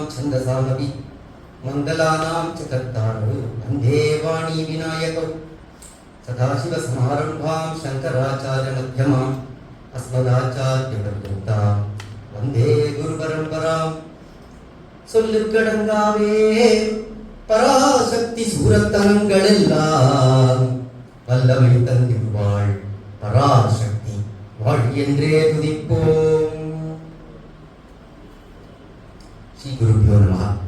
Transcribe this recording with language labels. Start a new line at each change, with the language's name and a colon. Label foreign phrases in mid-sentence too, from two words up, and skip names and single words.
Sanskrit: छन्दसामपि मङ्गलानां च कर्तारौ वन्दे वाणी विनायकौ सदाशिवसमारम्भां शङ्कराचार्यमध्यमाम् अस्मदाचार्यपर्यन्तां वन्दे गुरुपरम्पराम्
Tamil: சொல்லுக்கடங்காவே பராசக்தி சூரத்தனங்கள் எல்லாம் வல்லமை தந்திடுவாள் பராசக்தி வாழ் என்றே துதிப்போம்.
Sanskrit: श्री गुरुभ्यो नमः.